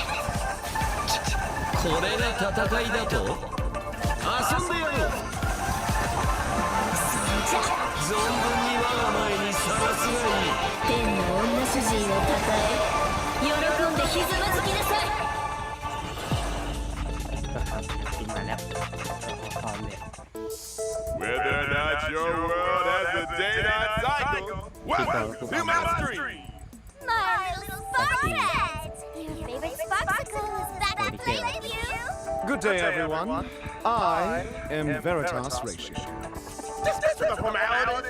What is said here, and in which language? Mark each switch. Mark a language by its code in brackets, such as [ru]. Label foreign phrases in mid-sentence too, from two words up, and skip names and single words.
[ja] これが戦いだと？遊んでやる。それじゃ存分に我が前にさらすがいい。天の女主人をたたえ、喜んでひざまずきなさい。 [th] ก็ครับกินมาแล้วพร้อมเลย [en] your world as the day-night cycle. Welcome to my stream. My little Sparkhead! Your favorite Sparksicle is back to play with you! Good day, everyone. I am Veritas Ratio. Just this with a formality.